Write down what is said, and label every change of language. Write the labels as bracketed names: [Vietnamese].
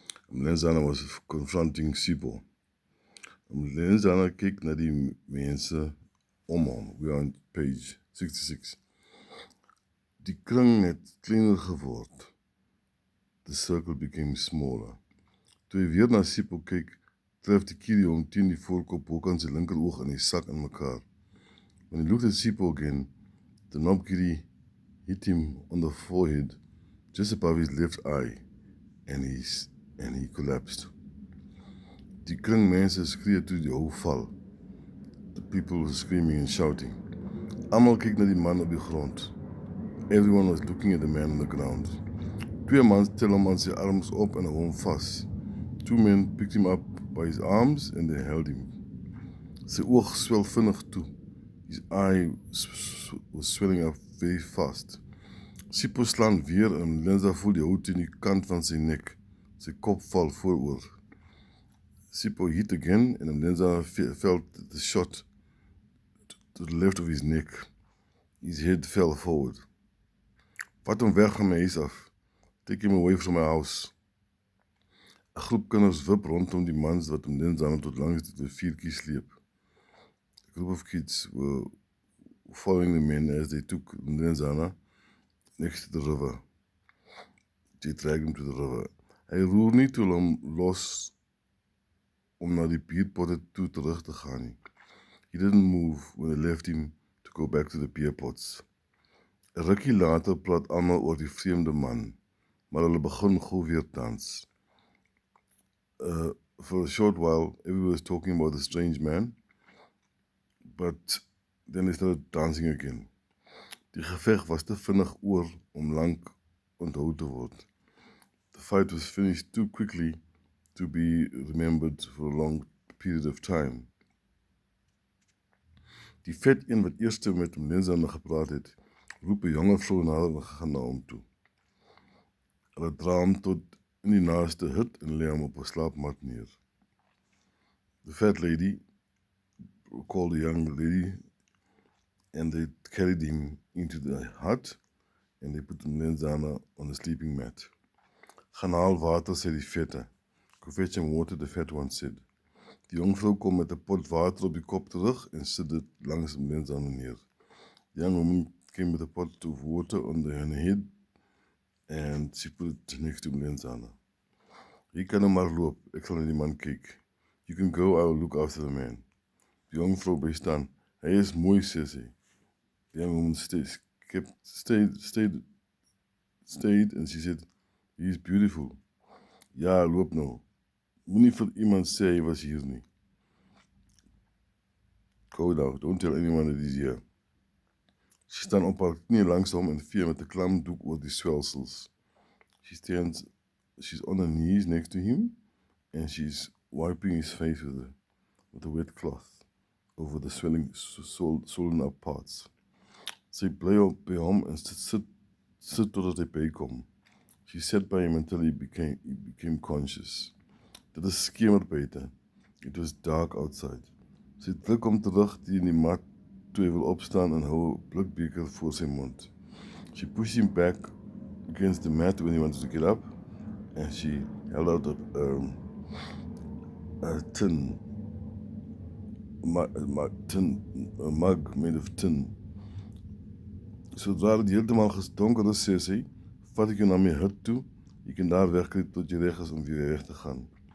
[English] Mlenzana was confronting Sipho. [Afrikaans] Mlenzana keek na die mense om hom. [English] We are on page 66. [Afrikaans] Die kring het kleiner geword. [English] The circle became smaller. [Afrikaans] Toe hy weer na Sipho kyk, tref die kierie hom teen die voorkop ook aan sy linkeroog en hy sak in mekaar. [English] When he looked at Sipho again, the knob kierie hit him on the forehead, just above his left eye, and he collapsed. [Afrikaans] Die kring mense skree toe die hou val. [English] The people were screaming and shouting. [Afrikaans] Almal kyk na die man op die grond. [English] Everyone was looking at the man on the ground. [Afrikaans] Twee mans tel hom aan sy arms op en hou hom vas. [English] Two men picked him up by his arms and they held him. [Afrikaans] Sy oog swel vinnig toe. [English] His eye was swelling up very fast. [Afrikaans] Sipho slaan weer en Mlenza voel die hout in die kant van sy nek. Sy kop val vooroor. [English] Sipho hit again and Mlenza felt the shot to the left of his neck. His head fell forward. [Afrikaans] Vat hom weg van my huis af. [English] Take him away from my house. [Afrikaans] 'n Groep kinders wip rondom die mans wat Mlenza tot langs die riviertjie sleep. [English] A group of kids were following the men as they took Mlenzana next to the river. They dragged him to the river. [Afrikaans] Hy roer nie toe hom los om na die bierpotte toe terug te gaan nie. [English] He didn't move when they left him to go back to the beer pots. [Afrikaans] 'n Rukkie later praat almal oor die vreemde man, maar hulle begin gou weer dans. [English] For a short while, everyone was talking about the strange man, but then they started dancing again. [Afrikaans] Die geveg was te vinnig oor om lank onthou te word. [English] The fight was finished too quickly to be remembered for a long period of time. [Afrikaans] Die vet een wat eerste met Mlenzana gepraat het, roep 'n jonge vrou nader en gaan na hom toe. Hulle dra hom tot in die naaste hut en lê hom op 'n slaapmat neer. [English] The fat lady called the young lady and they carried him into the hut and they put Mlenzana on a sleeping mat. [Afrikaans] Gaan haal water, sê die vette. [English] Go fetch him water, the fat one said. [Afrikaans] Die jong vrou kom met 'n pot water op die kop terug en sit dit langs Mlenzana neer. [English] The young woman came with a pot of water on her head and she put it next to Mlenzana. [Afrikaans] Jy kan nou maar loop, ek sal na die man kyk. [English] You can go, I will look after the man. [Afrikaans] Die jong vrou bly staan. Hy is mooi, sê sy. [English] The young woman stayed and she said, he is beautiful. [Afrikaans] Ja, loop nou. Moenie vir iemand sê hy was hier nie. [English] Go now, don't tell anyone that he's here. [Afrikaans] Sy staan op haar knie langs hom en vee met 'n klam doek oor die swelsels. [English] She's on her knees next to him and she's wiping his face with a wet cloth over the swollen up parts. [Afrikaans] Sy bly op by hom en sit totdat hy bykom. [English] She sat by him until he became conscious. [Afrikaans] Dit is skemer buite. [English] It was dark outside. [Afrikaans] Sy druk hom terug teen die mat toe hy wil opstaan en hou 'n blikbeker voor sy mond. [English] She pushed him back against the mat when he wanted to get up and she held out a mug made of tin. [Afrikaans] Sodra dit heeltemal donker is, sê sy, vat ek jou na my hut toe, jy kan daar wegkruip tot jy reg is om weer weg te gaan.